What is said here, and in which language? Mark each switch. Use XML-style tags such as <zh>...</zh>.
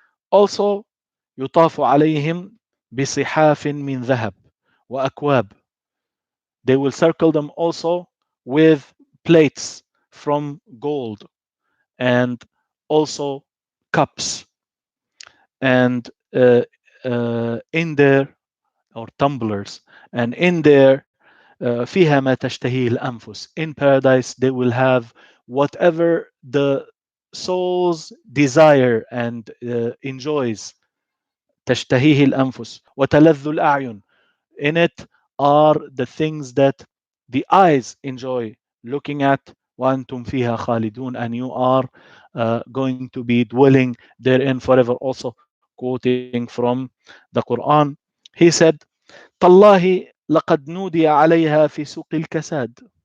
<en>Also,</en> <ar>يطاف عليهم بصحاف من ذهب وأكواب.</ar> <en>They will circle them also with plates from gold, and also cups, and in there, or tumblers, and in there,</en> <ar>فيها ما تشتهيه الأنفس.</ar> <en>In paradise, they will have whatever the soul's desire and enjoys.</en> <ar>تشتهيه الأنفس وتلذ الأعين.</ar> <en>In it are the things that the eyes enjoy looking at.</en> <ar>وأنتم فيها خالدون,</ar> <en>and you are going to be dwelling therein forever. Also quoting from the Quran, he said,</en> <ar>تالله لقد نودي عليها في سوق الكساد.</ar>